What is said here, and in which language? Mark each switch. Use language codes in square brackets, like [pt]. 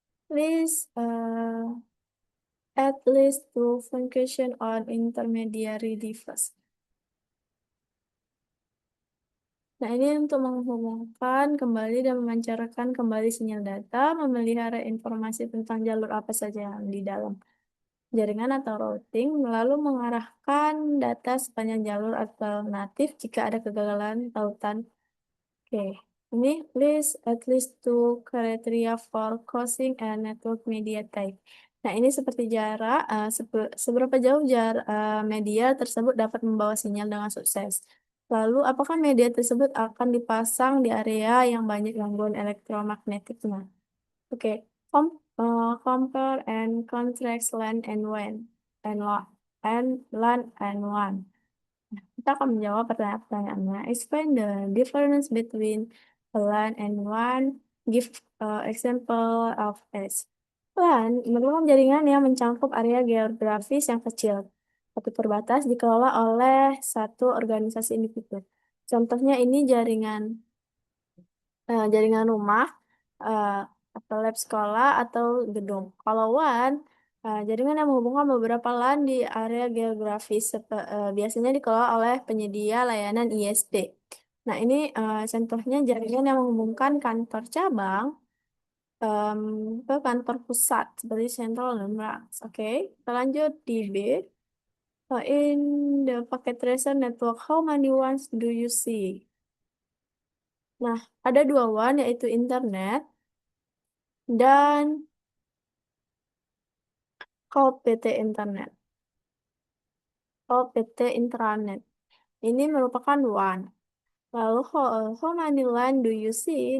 [en] List at least two function on intermediary device. [id] Nah, ini untuk menghubungkan kembali dan memancarkan kembali sinyal data, memelihara informasi tentang jalur apa saja yang di dalam jaringan atau routing, lalu mengarahkan data sepanjang jalur alternatif jika ada kegagalan tautan. Oke, ini [en] list at least two criteria for crossing a network media type. [id] Nah, ini seperti jarak, seberapa jauh media tersebut dapat membawa sinyal dengan sukses. Lalu, apakah media tersebut akan dipasang di area yang banyak gangguan elektromagnetiknya? [en] Oke, compare and contrast LAN and WAN and LAN and WAN. [id] Kita akan menjawab pertanyaan-pertanyaannya. [en] Explain the difference between a LAN and WAN. Give example of each. [id] LAN merupakan jaringan yang mencakup area geografis yang kecil. tapi terbatas dikelola oleh satu organisasi individu. Contohnya ini jaringan rumah, eh, atau lab sekolah atau gedung. Kalau WAN, jaringan yang menghubungkan beberapa LAN di area geografis biasanya dikelola oleh penyedia layanan ISP. Nah, ini contohnya jaringan yang menghubungkan kantor cabang em, ke kantor pusat seperti Central dan Branch. Oke, kita lanjut di B. [en] In the packet tracer network, how many ones do you see? [id] Nah, ada dua WAN yaitu internet dan OPT internet. OPT intranet. Ini merupakan WAN. [en] Lalu how many LAN do you see?